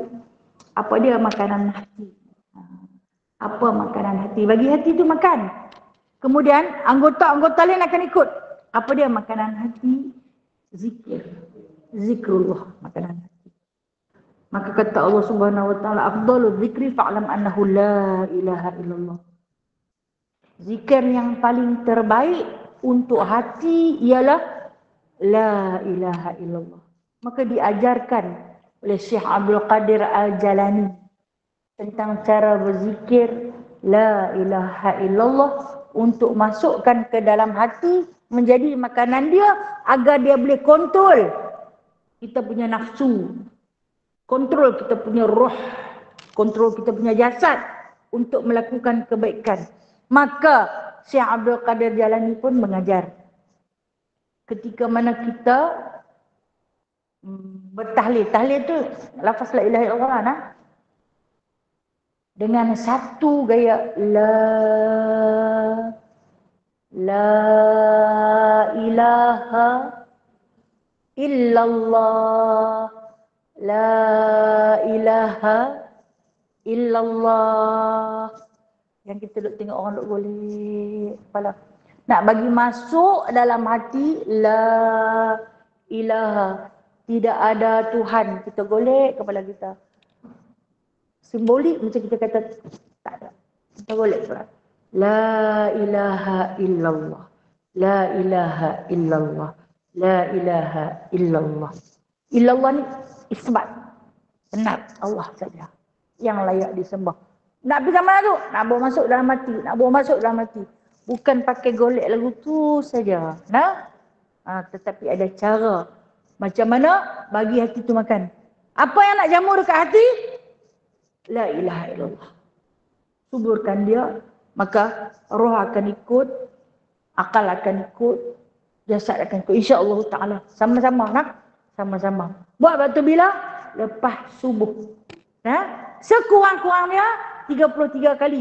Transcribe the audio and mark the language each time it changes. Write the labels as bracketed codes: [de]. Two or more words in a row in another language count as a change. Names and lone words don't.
[ms] Apa dia makanan hati? Apa makanan hati? Bagi hati itu makan. Kemudian anggota-anggota lain akan ikut. Apa dia makanan hati? Zikir. Zikrullah, makanan hati. Maka kata [ar] Allah سبحانه وتعالى أفضل الذكر فاعلم أنه لا إله إلا الله. [ms] Zikir yang paling terbaik untuk hati ialah [ar] لا إله إلا الله. [ms] Maka diajarkan oleh Syekh Abdul Qadir Al-Jalani tentang cara berzikir [ar] لا إله إلا الله [ms] untuk masukkan ke dalam hati menjadi makanan dia agar dia boleh kontrol kita punya nafsu, kontrol kita punya roh, kontrol kita punya jasad untuk melakukan kebaikan. Maka Syekh Abdul Qadir Jalani pun mengajar ketika mana kita bertahlil. Tahlil tu lafaz [ar] لا إله إلا الله [ms] nah. Dengan satu gaya [ar] لا إله إلا الله، لا إله إلا الله. [ms] Yang kita duk tengok orang duk golek kepala. Nak bagi masuk dalam hati [ar] لا إله, [ms] tidak ada Tuhan, kita golek kepala kita. Simbolik macam kita kata tak ada. Kita golek kepala. [ar] لا إله إلا الله، لا إله إلا الله، لا إله إلا الله. [ms] Illallah ni isbat, benar Allah saja yang layak disembah. Nak pergi mana tu? Nak bawa masuk dalam hati, nak bawa masuk dalam hati. Bukan pakai golek lagu tu saja. Nah, tetapi ada cara macam mana bagi hati tu makan. Apa yang nak jamur dekat hati? [ar] لا إله إلا الله. [ms] Suburkan dia, maka roh akan ikut, akal akan ikut, jasad akan ikut. [ar] إن شاء الله تعالى. [ms] Sama-sama nak? Sama-sama. Buat waktu bila? Lepas subuh. Sekurang-kurangnya 33 kali.